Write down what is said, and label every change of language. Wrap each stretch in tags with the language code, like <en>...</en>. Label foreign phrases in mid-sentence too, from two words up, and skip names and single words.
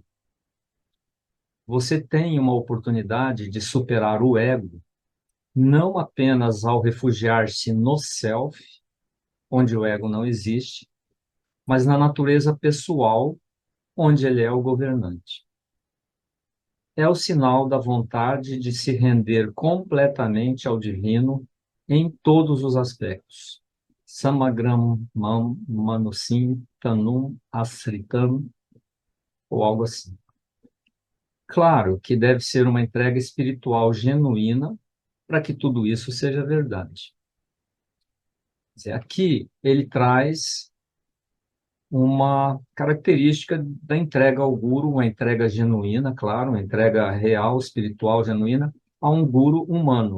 <pt>Você tem uma oportunidade de superar o ego, não apenas ao refugiar-se no self, onde o ego não existe, mas na natureza pessoal, onde ele é o governante. É o sinal da vontade de se render completamente ao divino em todos os aspectos.</pt> <sa>समग्रं मानुषीं तनुम् आश्रितम्,</sa> <pt>ou algo assim. Claro que deve ser uma entrega espiritual genuína, para que tudo isso seja verdade. Quer dizer, aqui ele traz uma característica da entrega ao guru, uma entrega genuína, claro, uma entrega real, espiritual, genuína, a um guru humano.</pt>